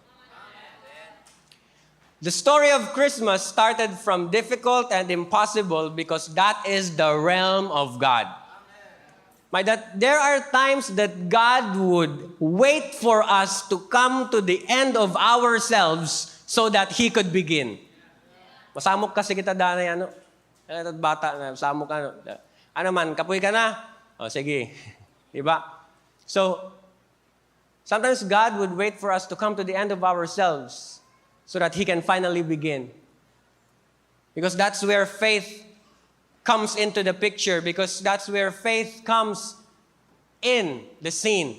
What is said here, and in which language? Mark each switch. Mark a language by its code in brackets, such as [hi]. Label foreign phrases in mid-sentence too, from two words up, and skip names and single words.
[en] The story of Christmas started from difficult and impossible because that is the realm of God. There are times that God would wait for us to come to the end of ourselves so that He could begin. [bik] Masamok kasi kita danay bata na samok ano man kapoy ka na. [tl] O sige. Diba? [en] So sometimes God would wait for us to come to the end of ourselves so that He can finally begin. Because that's where faith comes into the picture, because that's where faith comes in the scene.